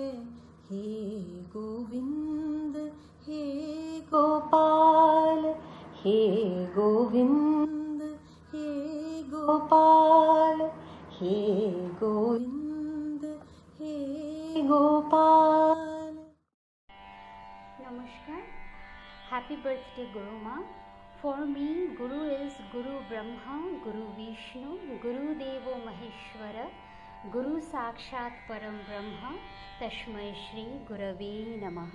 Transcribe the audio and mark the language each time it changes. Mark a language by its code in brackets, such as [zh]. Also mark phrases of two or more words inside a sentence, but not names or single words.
[hi] हे गोविंद हे गोपाल गोपाल हे गोविंद हे गोपाल. [en] Namaskar. Happy birthday, Guru Ma. For me, Guru is [sa] गुरु ब्रह्मा, गुरु विष्णु, गुरु देवो महेश्वरः, गुरु साक्षात् परम ब्रह्म, तस्मै श्री गुरवे नमः.